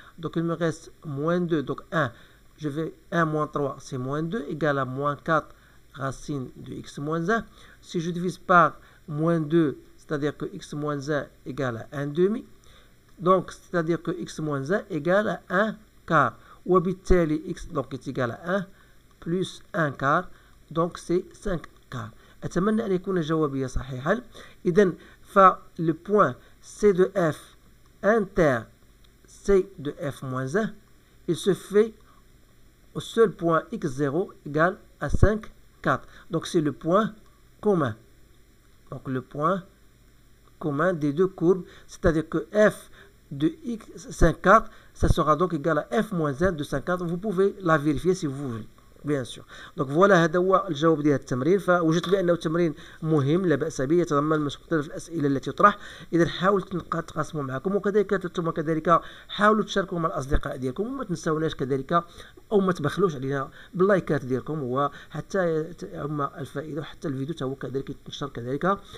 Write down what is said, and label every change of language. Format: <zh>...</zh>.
<fr>Donc il me reste moins 2. Donc 1. Je vais 1 moins 3, c'est moins 2 égale à moins 4 racine de x moins 1. Si je divise par moins 2, c'est-à-dire que x moins 1 égale à 1 demi. Donc c'est-à-dire que x moins 1 égale à 1 quart. وبالتالي x donc est égal à 1 plus 1 quart. Donc c'est 5 quart.</fr> <ar>أتمنى أن يكون جوابي صحيحا.</ar> <fr>إذن le point C de F inter C de F moins 1, il se fait au seul point x0 égale à 5, 4. Donc c'est le point commun. Donc le point commun des deux courbes, c'est-à-dire que F de x 5, 4, ça sera donc égal à F moins 1 de 5, 4. Vous pouvez la vérifier si vous voulez. بيان سور.</fr> <ar>دونك فوالا هذا هو الجواب ديال التمرين. فوجدت بانه تمرين مهم لا باس به، يتضمن مختلف الاسئله التي تطرح. اذا حاولوا تقاسموا معكم، وكذلك انتم كذلك حاولوا تشاركوا مع الاصدقاء ديالكم، وما تنساوناش كذلك او ما تبخلوش علينا باللايكات ديالكم، وحتى يعم الفائده، وحتى الفيديو حتى هو كذلك يتنشر كذلك.</ar>